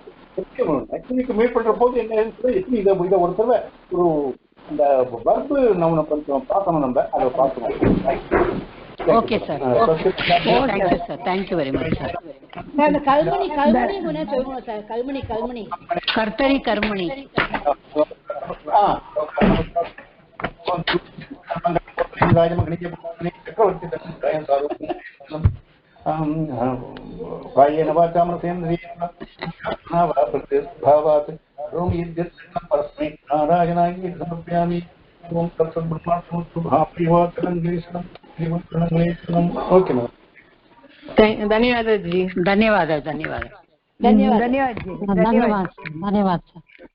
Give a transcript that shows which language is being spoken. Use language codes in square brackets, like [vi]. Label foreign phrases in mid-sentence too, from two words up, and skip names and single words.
[ta] மீட் பண்ற போது என்ன இதை ஒரு தடவை ஒரு இந்த வர்பு நம்ம கொஞ்சம் பார்க்கணும், நம்ம அதை பார்க்கணும். [en] okay sir thank you sir thank you very much sir [ta] அந்த கல்மணி கொஞ்சம் சொல்லுங்க சார். கல்மணி [sa] कर्तरि कर्मणि कायेन वाचा मनसेन्द्रियेण भावात् रोम परस्मै नारायणाय समर्पयामि। ओम तत्सद्ब्रह्मार्पणमस्तु। महाप्रियवाचनं [en] okay ma'am. [hi] धन्यवाद जी। धन्यवाद धन्यवाद जी। धन्यवाद सर।